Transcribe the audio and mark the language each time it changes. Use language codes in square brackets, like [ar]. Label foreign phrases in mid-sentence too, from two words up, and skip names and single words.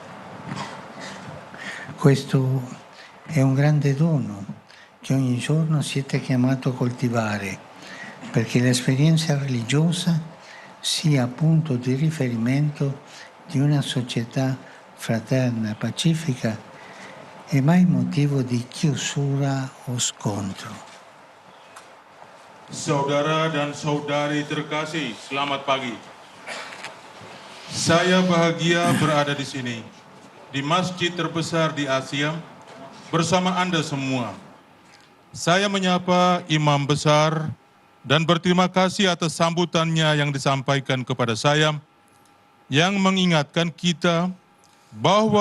[it] Questo è un grande dono che ogni giorno siete chiamato a coltivare, perché l'esperienza religiosa sia punto di riferimento di una società fraterna e pacifica e mai motivo di chiusura o scontro. [id] Saudara dan saudari terkasih, selamat pagi. Saya bahagia berada di sini, di masjid terbesar di Asia, bersama Anda semua. Saya menyapa Imam Besar dan berterima kasih atas sambutannya yang disampaikan kepada saya, yang mengingatkan kita bahwa